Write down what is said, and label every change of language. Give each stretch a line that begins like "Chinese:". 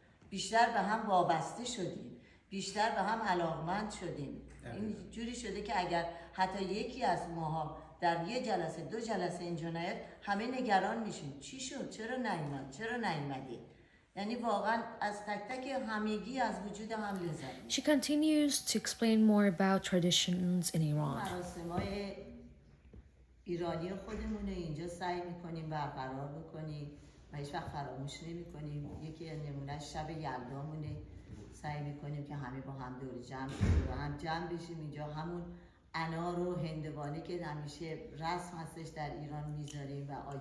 Persian: بیشتر به هم وابسته شدیم، بیشتر به هم علاقمند شدیم. این جوری شده که اگر حتی یکی از ماها در یه جلسه 2 جلسه اینجا نیاد همه نگران میشیم. چی شد؟ چرا نیومد؟ چرا نیومدی؟ یعنی واقعا از تک تک همگی از وجود هم لذت.
English: She continues to explain more about traditions in Iran.
Persian: مراسم‌های ایرانی خودمونه اینجا سعی میکنیم برقرار بکنیم و هیچ وقت فراموش نمیکنیم. یکی نمونهش شب یلدامونه، سعی میکنیم که همه با هم دور جمع و هم جمع بشیم اینجا. همون انار و هندوانه که همیشه رسم هستش در ایران میذاریم و